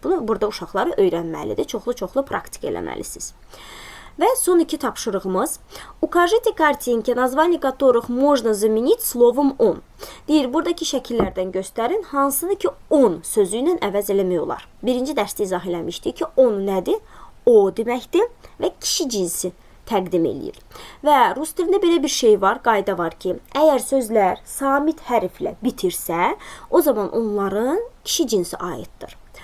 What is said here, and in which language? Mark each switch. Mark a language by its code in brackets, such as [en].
[az] Bunu burada uşaqları öyrənməlidir, çoxlu-çoxlu praktik eləməlisiniz. Və son 2 tapşırığımız. [ru] Укажите картинки, название которых можно заменить словом он. [az] Deyir, buradakı şəkillərdən göstərin, hansını ki on sözü ilə əvəz eləmək olar. Birinci dərsdə izah eləmişdik ki, on nədir? O deməkdir və kişi cinsi təqdim eləyir. Və rus dilində belə bir şey var, qayda var ki, əgər sözlər samit hərflə bitirsə, o zaman onların kişi cinsi aiddir.